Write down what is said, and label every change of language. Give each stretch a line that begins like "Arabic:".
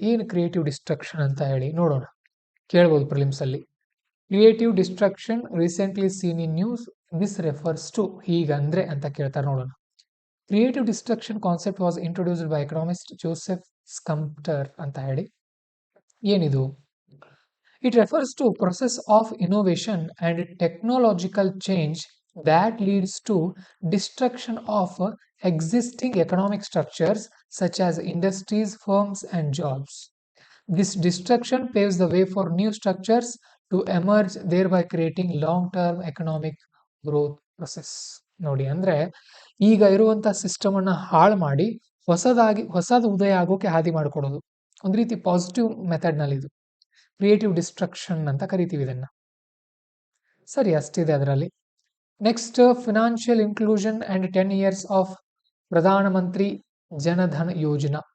Kannada: ಏನು creative destruction ಅಂತ ಹೇಳಿ ನೋಡೋಣ, ಕೇಳ್ಬೋದು ಪ್ರಿಲಿಮ್ಸ್ ಅಲ್ಲಿ.
English: creative destruction recently seen in news, this refers to,
Kannada: ಹೀಗಂದ್ರೆ ಅಂತ ಕೇಳ್ತಾರೆ, ನೋಡೋಣ.
English: creative destruction concept was introduced by economist Joseph Schumpeter
Kannada: ಅಂತ ಹೇಳಿ. ಏನಿದು?
English: It refers to process of innovation and technological change that leads to destruction of existing economic structures such as industries, firms and jobs. This destruction paves the way for new structures to emerge, thereby creating long-term economic growth process.
Kannada: ನೋಡಿ, ಅಂದ್ರೆ ಈಗ ಇರುವಂತ system ಅನ್ನ ಹಾಳು ಮಾಡಿ ಹೊಸದು ಉದಯ ಆಗೋಕೆ ಹಾದಿ ಮಾಡಿಕೊಡೋದು. ಒಂದು ರೀತಿ ಪಾಸಿಟಿವ್ ಮೆಥಡ್ ನಲ್ಲಿ ಇದು ಕ್ರಿಯೇಟಿವ್ ಡಿಸ್ಟ್ರಕ್ಷನ್ ಅಂತ ಕರಿತೀವಿ ಇದನ್ನ. ಸರಿ, ಅಷ್ಟಿದೆ ಅದರಲ್ಲಿ. Next, financial inclusion and 10 years of ಪ್ರಧಾನಮಂತ್ರಿ ಜನಧನ ಯೋಜನಾ.